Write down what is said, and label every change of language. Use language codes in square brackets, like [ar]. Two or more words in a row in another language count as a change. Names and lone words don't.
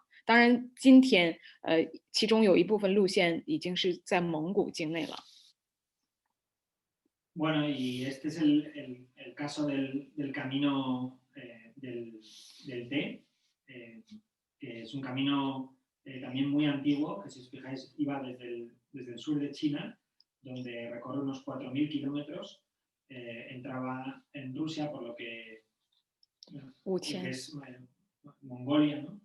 [zh] 当然，今天其中有一部分路线已经是在蒙古境内了。 [es] Bueno, y este es el caso del camino del té, que es un camino también muy antiguo, que si os fijáis iba desde el sur de China, donde recorre unos 4000 kilómetros, entraba en Rusia, por lo que es Mongolia, ¿no?